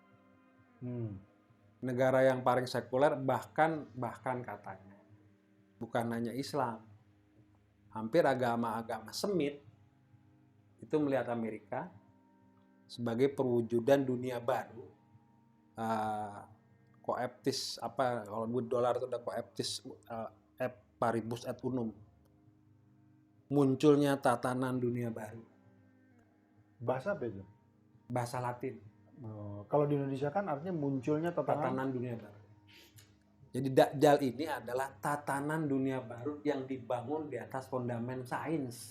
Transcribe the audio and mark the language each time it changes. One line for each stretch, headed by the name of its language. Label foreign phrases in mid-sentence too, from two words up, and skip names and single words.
Indonesian: Negara yang paling sekuler bahkan katanya. Bukan hanya Islam. Hampir agama-agama Semit itu melihat Amerika sebagai perwujudan dunia baru.
Latin: Coeptis
Indonesian: kalau dolar itu ada
Latin: coeptis paribus et unum.
Indonesian: Munculnya tatanan dunia baru. Bahasa apa itu? Bahasa Latin. Kalau di Indonesia kan artinya munculnya tatanan dunia baru. Jadi Dajjal ini adalah tatanan dunia baru yang dibangun di atas fondamen sains.